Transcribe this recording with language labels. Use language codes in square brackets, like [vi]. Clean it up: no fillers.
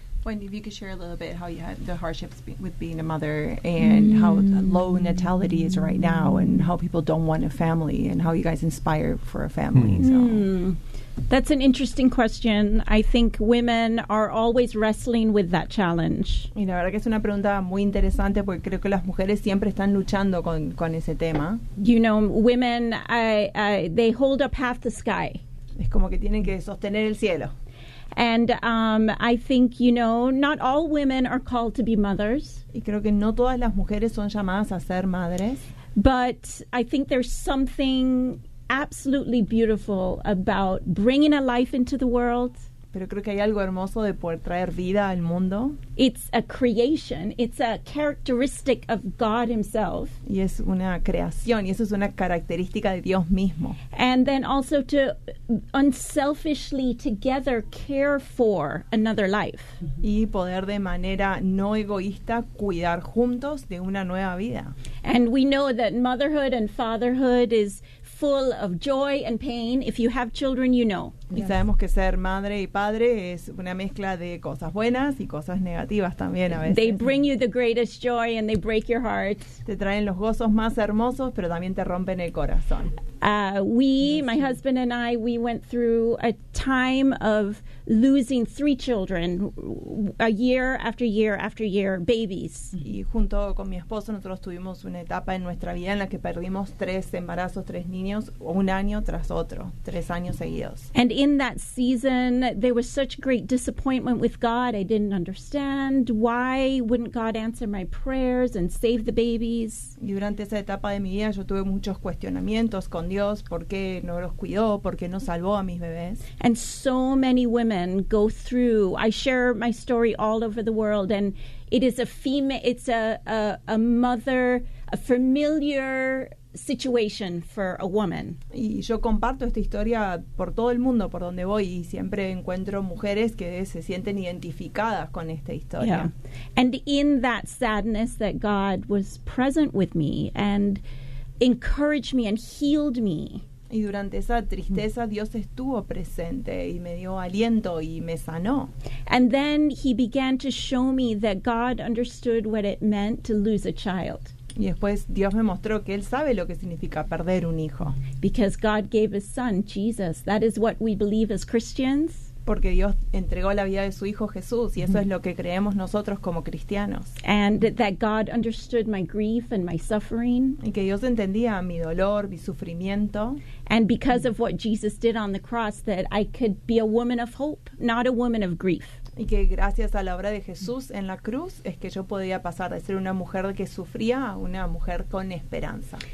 [en] Wendy, if you could share a little bit how you had the hardships with being a mother and how low natality is right now and how people don't want a family and how you guys inspire for a family. That's an interesting question. I think women are always wrestling with that challenge. [es] Y la verdad que es una pregunta muy interesante porque creo que las mujeres siempre están luchando con ese tema. [en] You know, women, they hold up half the sky. [es] Es como que tienen que sostener el cielo. [en] And I think, you know, not all women are called to be mothers. [es] Y creo que no todas las mujeres son llamadas a ser madres. [en] But I think there's something absolutely beautiful about bringing a life into the world. [es] Pero creo que hay algo hermoso de poder traer vida al mundo. [en] It's a creation. It's a characteristic of God himself. [es] Y es una creación. Y eso es una característica de Dios mismo. [en] And then also to unselfishly together care for another life. [es] Y poder de manera no egoísta cuidar juntos de una nueva vida. [en] And we know that motherhood and fatherhood is full of joy and pain. If you have children, you know. [es] Y sabemos que ser madre y padre es una mezcla de cosas buenas y cosas negativas también a veces. [en] They bring you the greatest joy and they break your heart. [es] Te traen los gozos más hermosos, pero también te rompen el corazón. [en] My husband and I, we went through a time of losing three children, a year after year after year, babies. [es] Y junto con mi esposo, nosotros tuvimos una etapa en nuestra vida en la que perdimos tres embarazos, tres niños, un año tras otro, tres años seguidos. [en] And in that season, there was such great disappointment with God. I didn't understand why wouldn't God answer my prayers and save the babies. [es] Y durante esa etapa de mi vida, yo tuve muchos cuestionamientos con Dios, ¿por qué no los cuidó? ¿Por qué no salvó a mis bebés? [en] And so many women go through. I share my story all over the world, and it is a female, it's a mother, a familiar situation for a woman. [es] Y yo comparto esta historia por todo el mundo, por donde voy, y siempre encuentro mujeres que se sienten identificadas con esta historia. [en] Yeah. And in that sadness that God was present with me and encouraged me and healed me. [es] Y durante esa tristeza, Dios estuvo presente y me dio aliento y me sanó. [en] And then he began to show me that God understood what it meant to lose a child. [es] Y después Dios me mostró que él sabe lo que significa perder un hijo. [en] Because God gave his son, Jesus. That is what we believe as Christians. [es] Porque Dios entregó la vida de su hijo Jesús, y eso es lo que creemos nosotros como cristianos. [en] And that God understood my grief and my suffering. [es] Y que Dios entendía mi dolor, mi sufrimiento. [en] And because of what Jesus did on the cross, that I could be a woman of hope, not a woman of grief. [es] Y que gracias a la obra de Jesús en la cruz es que yo podía pasar de ser una mujer que sufría a una mujer con esperanza.